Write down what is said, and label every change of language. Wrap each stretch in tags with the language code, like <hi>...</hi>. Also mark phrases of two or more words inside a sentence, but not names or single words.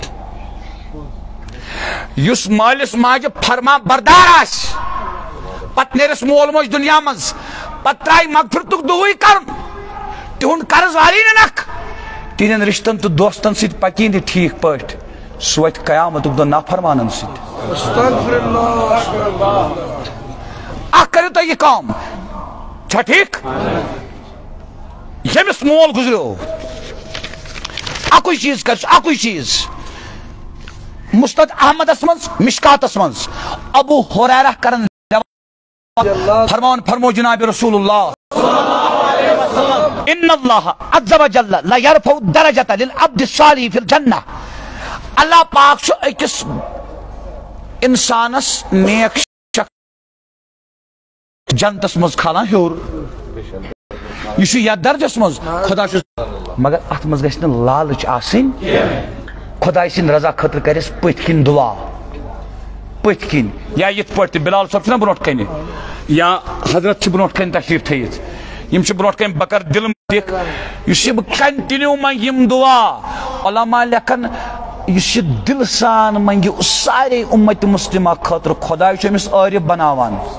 <ks>یُس مٲلِس ماجہِ فرما بردار آسہِ پتہٕ نیرٮ۪س مول موج دُنیا منٛز پتہٕ ترٛایہِ مغفرتُک دُعاے کرُن تِہُنٛد قرض واری نہٕ نکھ تِہنٛدٮ۪ن رشتن تہٕ دوستن سۭتۍ پکی نہٕ ٹھیٖک پٲٹھۍ سوت قیامت دو نافرمانن ست</ks> <ar>استغفر اللہ</ar> <ks>کرو تو یہ کام چھا ٹھیک یمس مول گزرو اکوئی چیز کر اکوئی چیز مستد احمد اسمنز مشکات اسمنز ابو حریرہ کرن فرمان فرمو جناب رسول اللہ</ks> <ar>ان اللہ عز و جل لا يرفع درجۃ للعبد الصالح فی الجنہ</ar> <ks>اللہ پاک چھو اکس انسانس نیک جنتس مز کھالان ہیور یہ یا درجس مز خدا مگر ات مز گژھِ نہٕ لالچ آسٕنۍ خدا سٕنٛدِ رضا خٲطرٕ کرس پٔتھۍ کِنۍ دعا پٔتھۍ کِنۍ یا یِتھ پٲٹھۍ تہِ بلال صٲب چھُنہ برونٛٹھ کَنہِ یا حضرت چھِ برونٛٹھ کَنہِ تشریٖف تھٲیِتھ یِم چھِ برونٛٹھ کَنہِ بکر دل دِکھ یُس یہِ بہٕ کنٹِنیوٗ منٛگہٕ یِم دعا علما لیکھن یُس یہِ دل سان منٛگہِ سارے اُمت مسلمہ خٲطرٕ خۄداے چھُ أمِس عٲرِف بناوان</ks>